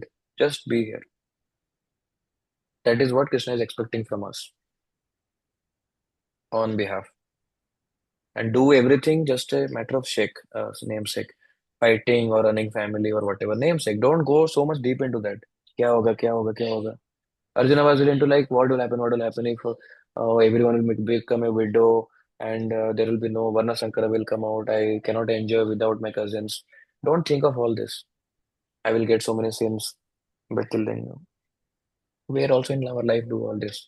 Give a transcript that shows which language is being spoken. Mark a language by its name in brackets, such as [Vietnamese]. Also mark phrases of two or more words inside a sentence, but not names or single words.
[English] Just be here. That is what Krishna is expecting from us on behalf. And do everything just a matter of namesake. Fighting or running family or whatever. Namesake. Don't go so much deep into that. [Hindi] क्या होगा, क्या होगा, क्या होगा. [English] Arjuna was into like, what will happen if everyone will become a widow and there will be no Varna Sankara will come out. I cannot enjoy without my cousins. Don't think of all this. I will get so many sins. But till then, we are also in our life do all this.